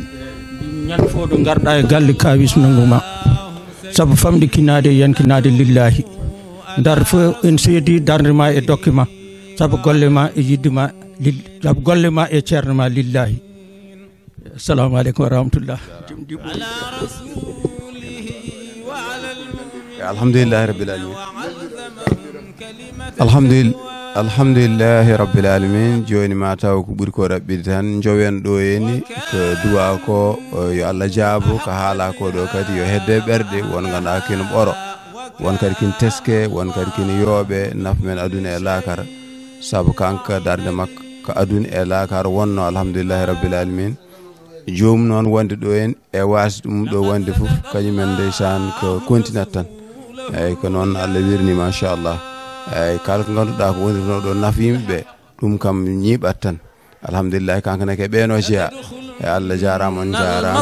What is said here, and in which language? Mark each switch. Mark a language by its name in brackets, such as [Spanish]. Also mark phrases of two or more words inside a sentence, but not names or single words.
[Fula] ñande fo ɗo garɗa e galle kawis nangu ma saabu famɗi kinade yankinade lillahi dar fo en seedi darde ma e dokke ma saabu golle ma e yidde ma saabu golle ma e ceerno ma lillahi. [Arabic] السلام عليكم ورحمة الله. الحمد لله رب العالمين الحمد لله رب العالمين [Fula] joni ma taw ko ɓuuri ko raɓɓide tan jowen ɗo heni ko duwa ko yo Allah jaabo ko haala ko ɗo kadi yo hedde ɓerɗe won ganduɗa kino ɓoro won kadi kin teske won kadi kin yooɓe nafa men aduna e laakara saabu kanka darde makko ko aduna e laakara wonno [Arabic] الحمد لله رب العالمين [Fula] joomum noon wonde ɗo en e wasi ɗum ɗo wonde foof kañumen ndeysan ko continat tan eyyi ko noon Allah wirni machallah eyyi kala ko ganduɗa ko wondirno ɗo nafa yimɓeɓe ɗum kam ñiiɓat tan alhamdulillahi kankane ke ɓeeno jeeya e Allah jarama on jarama